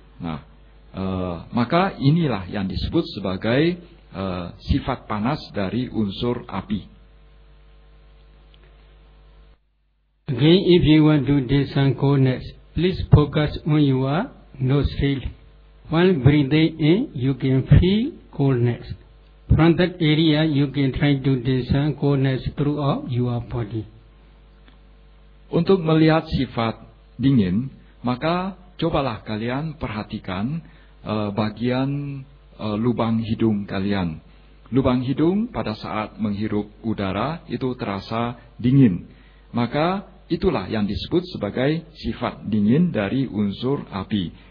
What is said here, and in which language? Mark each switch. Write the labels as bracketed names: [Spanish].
[Indonesian] Nah, maka inilah yang disebut sebagai sifat panas dari unsur api. [English] Again, if you want to discern coldness, please focus on your nostril. While breathing in, you can feel coldness. From that area, you can try to discern coldness throughout your body. [Indonesian] Untuk melihat sifat dingin, maka cobalah kalian perhatikan bagian lubang hidung kalian. Lubang hidung pada saat menghirup udara itu terasa dingin. Maka itulah yang disebut sebagai sifat dingin dari unsur api.